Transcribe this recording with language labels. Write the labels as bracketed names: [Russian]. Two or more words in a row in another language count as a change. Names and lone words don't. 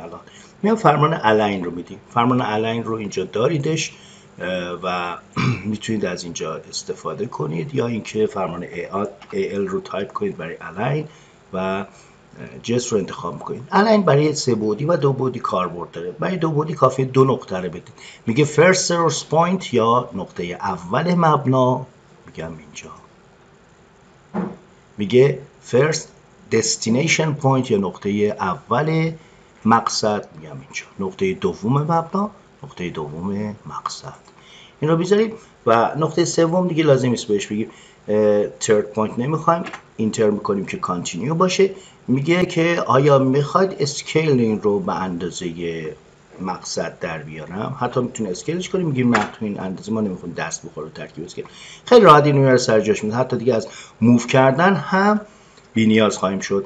[Persian] الان میام فرمان الاین رو میدیم. فرمان الاین رو اینجا داریدش و میتونید از اینجا استفاده کنید، یا اینکه فرمان AL رو تایپ کنید برای الاین و جس رو انتخاب کنید. الاین برای 3 بعدی و 2 بعدی کاربرد داره. برای 2 بعدی کافیه 2 نقطه رو بدید. میگه [English] first source point [Persian] یا نقطه اول مبنا، میگم اینجا. میگه [English] first destination point [Persian] یا نقطه اول مقصد، میگم اینجا. نقطه دوم مبنا، نقطه دوم مقصد. این رو بیذاریم. و نقطه سوم دیگه لازم نیست بهش بگیم [English] third point [Persian] نمیخوایم، اینتر میکنیم که کانتینیو باشه. میگه که آیا میخواید اسکیلینگ رو به اندازه مقصد در بیارم؟ حتی میتونه اسکیلش کنیم، میگیم نه تو این اندازه ما نمیخوایم دست بخوره ترکیب اسکیل. خیلی راحت اینو میاره سر جاش میذاره. حتی دیگه از موو کردن هم بی‌نیاز خواهیم شد.